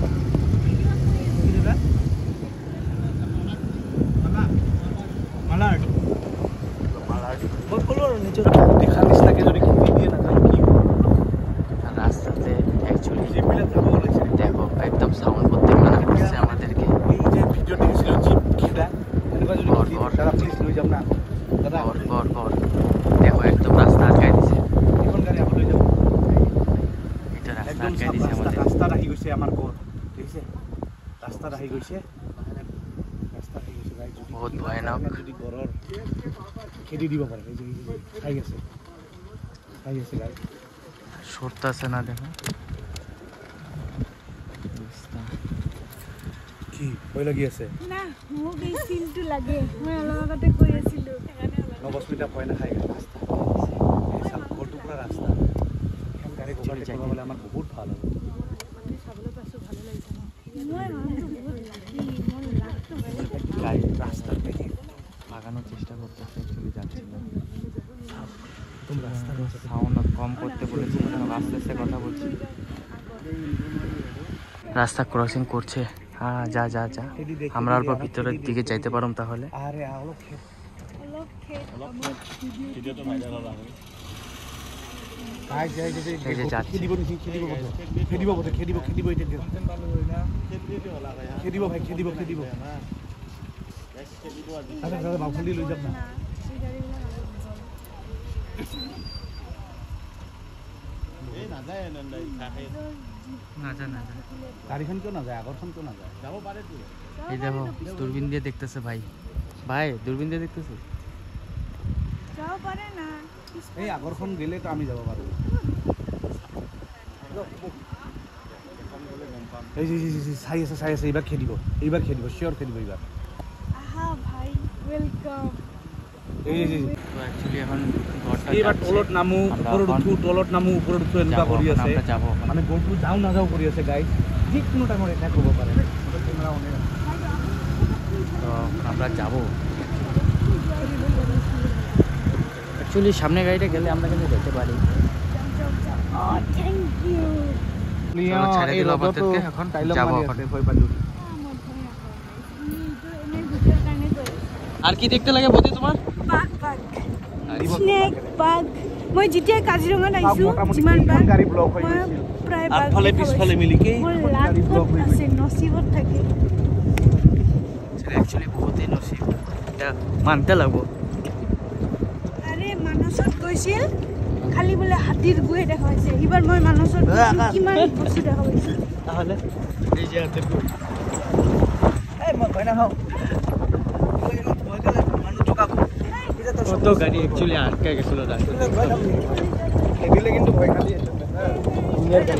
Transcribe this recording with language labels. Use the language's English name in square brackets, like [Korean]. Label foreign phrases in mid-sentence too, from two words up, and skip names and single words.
[Bangla] রাস্তাতে অ্যাকচুয়ালি দেখো একদম সাউন্ড করতে মানা করছে আমাদেরকে। দেখো একদম রাস্তা আটকাই দিছে। এটা রাস্তা আটকাই দিছে আমাদের। [Assamese] রাস্তা আহি গৈছে আমাৰ ঘৰ, দেখিছে? ৰাস্তা আহি গৈছে, বহুত ভয়ানক। যদি ঘৰৰ খেদি দিব পাৰে। এই যে খাই আছে গাই, [Bangla] সরতেছে না দেখো। [Assamese] কি ভয় লাগি আছে? না মোক এই চিনটো লাগে, মই অলপ আগতে কৈ আছিলো। নবস্মিতা ভয় নাখাই। ৰাস্তা ঘৰটো পুৰা ৰাস্তা, এখন গাড়ী ঘৰতে চলাব গ'লে আমাৰ বহুত ভাল হ'ব। মই মানুহটো বহুত লাকি, মোৰ লাকটো বেলেগ। গাড়ী ৰাস্তাত দেখি [Bangla] লাগানোর চেষ্টা করতেছে, অ্যাকচুয়ালি যাচ্ছিল। একদম রাস্তার সাউন্ড কম করতে বলেছি, আস্তে আস্তে কথা বলছি। রাস্তা ক্রসিং করছে। হ্যাঁ, যা যা যা। আমরা অল্প ভিতরের দিকে যাইতে পারম তাহলে। [Assamese] আরে অলপ ভিডিঅ'টো ভাইৰেল হ'ল আৰু। [Bangla] এই যে যাচ্ছে। [Assamese] খেদিব বাউফালি লৈ যাম না। গাড়ীখন কিয় নাযায়? আগৰখন কিয় নাযায়? যাব পাৰেতো। [Bangla] এই দেখো দূরবীন দিয়ে দেখতেছে ভাই, ভাই দূরবীন দিয়ে দেখতেছে। [Assamese] যাব পাৰে না। এই আগৰখন গেলে তো আমি যাব পাৰো। এই যে চাই আছে, এইবাৰ খেদিব, চিয়ৰ খেদিব এইবাৰ। [Bangla] আহা ভাই, ওয়েলকাম। এই অ্যাকচুয়ালি এখন ঘরটা [Assamese] এইবাৰ [Bangla] যাচ্ছে। [Assamese] তলত নামো, ওপৰত উঠো, এনেকুৱা কৰি আছে। [Bangla] আমরা যাবো এখন। [Assamese] মানে গৰুটো যাওঁ নাযাওঁ কৰি আছে গাইজ। যিকোনো টাইমত এটাক হ'ব পাৰে। [Bangla] তো আমরা যাবো। অ্যাকচুয়ালি সামনে গাড়িটা গেলে আমরা কিন্তু যেতে পারি। [English] Thank you. [Bangla] চলো, ছেড়ে দিল আমাদেরকে, এখন যাবো এখন। আর কি দেখতে লাগে বৌদি তোমার? [Assamese] স্নেক, বাঘ। মই যেতিয়া কাজিৰঙাত আহিছো, যিমান বাঘ গাড়ী ব্লক হৈ মই গৈছিল। প্ৰায় বাঘ আগফালে দেখা পিছফালে পাইছো। মিলি মোৰ লাকত আছে, নচিবত থাকে। [Bangla] অ্যাকচুয়ালি বহুতই নসিব, এটা মানতে লাগবো। [Assamese] আৰে মানসত গৈছিল, খালি বোলে হাতীৰ গুহে দেখা পাইছে। এইবাৰ মই মানসত গৈছো, কিমান বস্তু দেখা পাইছো। [Bangla] তাহলে এই যে হাতের গুড়। [Assamese] এই মই ভয় নাখাওঁ। মানুহ জোকাব। [Bangla] কত গাড়ি অ্যাকচুয়ালি আটকে গেছিল রাস্তায়। [Assamese] খেদিলে কিন্তু ভয় খালি আছে। জুনিয়ৰ গাড়ী